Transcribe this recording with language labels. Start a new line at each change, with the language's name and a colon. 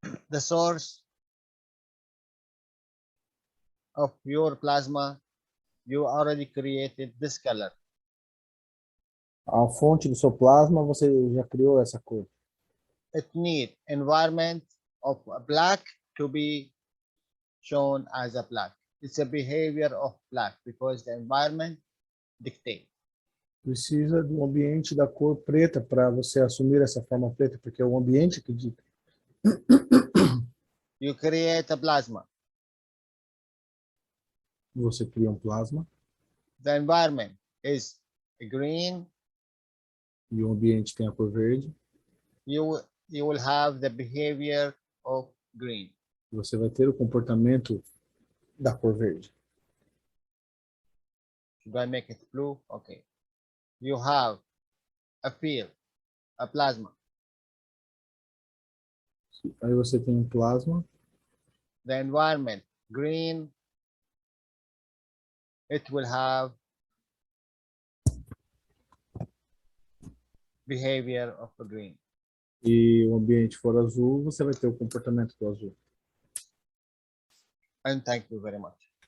English: The source of your plasma, you already created this color.
Portuguese: A fonte do seu plasma, você já criou essa cor.
English: It need environment of a black to be shown as a black. It's a behavior of black because the environment dictates.
Portuguese: Precisa de um ambiente da cor preta para você assumir essa forma preta, porque é o ambiente que dita.
English: You create a plasma.
Portuguese: Você cria um plasma
English: The environment is green.
Portuguese: e o ambiente tem a cor verde.
English: You will have the behavior of green.
Portuguese: Você vai ter o comportamento da cor verde.
English: Should I make it blue? Okay. You have a field, a plasma.
Portuguese: Aí você tem um plasma,
English: The environment, green. It will have behavior of a green.
Portuguese: e o ambiente for azul, você vai ter o comportamento do azul.
English: And thank you very much.